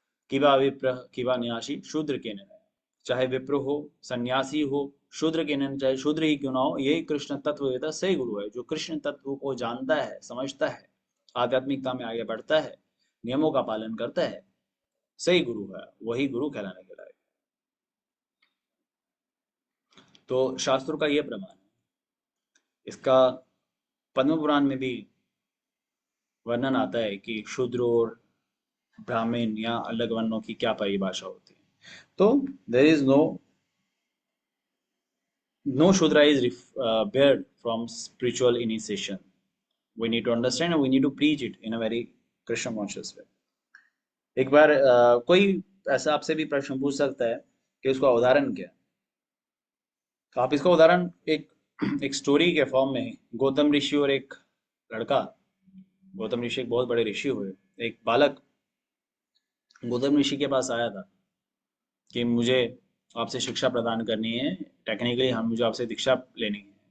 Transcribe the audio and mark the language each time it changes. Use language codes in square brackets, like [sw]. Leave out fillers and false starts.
[hi] किवा विप्र किवा न्यासी शूद्र के न, चाहे विप्र हो, सन्यासी हो, शूद्र के न, चाहे शूद्र ही क्यों ना हो, यही कृष्ण तत्व वेता सही गुरु है। जो कृष्ण तत्व को जानता है, समझता है, आध्यात्मिकता में आगे बढ़ता है, नियमों का पालन करता है, सही गुरु है, वही गुरु कहलाने के लायक। तो शास्त्रों का यह प्रमाण है। इसका पद्म पुराण में भी वर्णन आता है कि शूद्र और ब्राह्मण या अलग वर्णों की क्या परिभाषा होती है। [en] तो there is no shudra is barred from spiritual initiation. We need to understand and we need to preach it in a very Krishna conscious way. [hi] एक बार कोई ऐसा आपसे भी प्रश्न पूछ सकता है कि उसका उदाहरण क्या है। तो आप इसका उदाहरण एक एक स्टोरी के फॉर्म में, गौतम ऋषि और एक लड़का, गौतम ऋषि एक बहुत बड़े ऋषि हुए, एक बालक गौतम ऋषि के पास आया था कि मुझे आपसे शिक्षा प्रदान करनी है, टेक्निकली हम मुझे आपसे दीक्षा लेनी है।